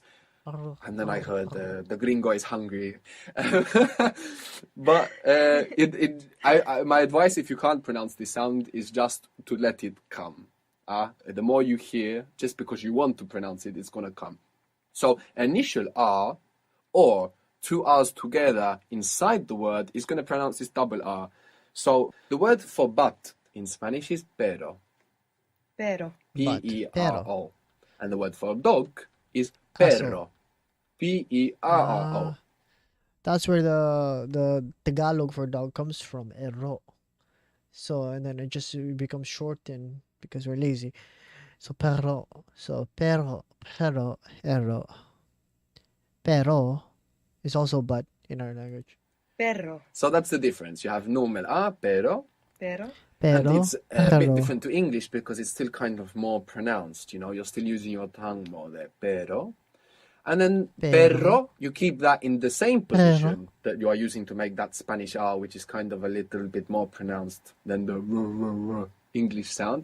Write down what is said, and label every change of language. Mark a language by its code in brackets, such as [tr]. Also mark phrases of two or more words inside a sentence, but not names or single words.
[en] And then I heard the gringo is hungry. But my advice, if you can't pronounce this sound, is just to let it come. The more you hear, just because you want to pronounce it, it's going to come. So initial R or two R's together inside the word is going to pronounce this double R. So the word for but in Spanish is pero. Pero. P-E-R-O. And the word for dog is perro. P-E-R-R-O. That's where the Tagalog for dog comes from, ero. So, and then it just becomes shortened because we're lazy. So, pero. So, pero, ero. Pero is also but in our language. Perro. So that's the difference. You have normal A, pero. Pero. And it's a bit different to English because it's still kind of more pronounced. You know, you're still using your tongue more there. Pero. And then perro, you keep that in the same position that you are using to make that Spanish R, which is kind of a little bit more pronounced than the English sound.